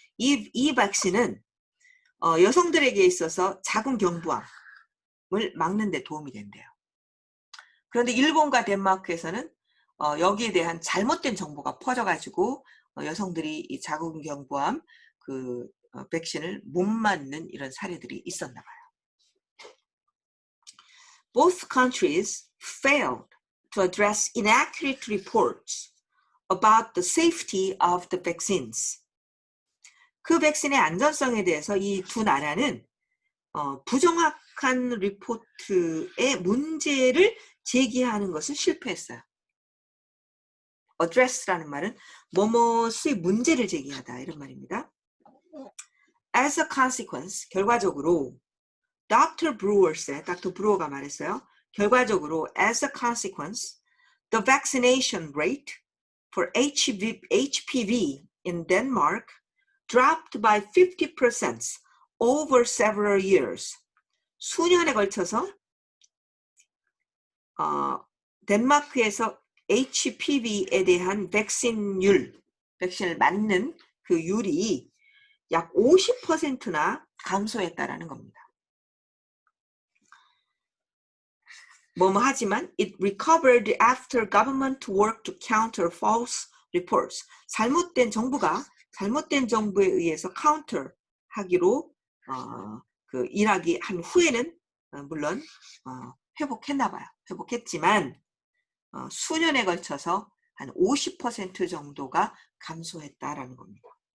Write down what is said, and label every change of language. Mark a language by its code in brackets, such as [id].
[ko] 이 백신은 여성들에게 있어서 자궁경부암을 막는 데 도움이 된대요. 그런데 일본과 덴마크에서는 여기에 대한 잘못된 정보가 퍼져가지고 여성들이 이 자궁경부암 그 백신을 못 맞는 이런 사례들이 있었나 봐요. [en] Both countries failed to address inaccurate reports about the safety of the vaccines. [ko] 그 백신의 안전성에 대해서 이 두 나라는 부정확한 리포트의 문제를 제기하는 것을 실패했어요. address라는 말은 뭐뭐의 문제를 제기하다 이런 말입니다. [en] As a consequence, [ko] 결과적으로 [en] Dr. Brewer said, Dr. [ko] Brewer가 말했어요. 결과적으로 [en] as a consequence, the vaccination rate for HPV in Denmark dropped by 50% over several years. [ko] 수년에 걸쳐서 덴마크에서 HPV에 대한 백신을 맞는 그 율이 약 50%나 감소했다라는 겁니다. 하지만 [en] it recovered after government worked to counter false reports. [ko] 잘못된 정부에 의해서 counter하기로 일하기 한 후에는 물론 회복했나 봐요. 회복했지만 수년에 걸쳐서 한 50% 정도가 감소했다라는 겁니다.